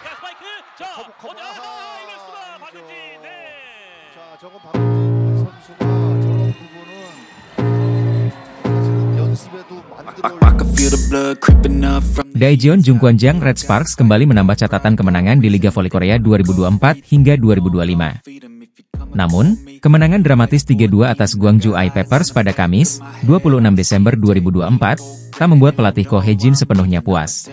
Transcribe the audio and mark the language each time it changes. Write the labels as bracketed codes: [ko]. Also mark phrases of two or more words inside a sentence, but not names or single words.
[ko] 스트라이크. 자, 먼저 이랬습니다. 박은진. 네. 자, 저건 박은진 선수가 저런 부분은 사실은 연습에도 [id] Daejeon Jungkwanjang Red Sparks kembali menambah catatan kemenangan di Liga Voli Korea 2024 hingga 2025. Namun, kemenangan dramatis 3-2 atas Gwangju I-Papers pada Kamis, 26 Desember 2024, tak membuat pelatih Ko Hae-jin sepenuhnya puas.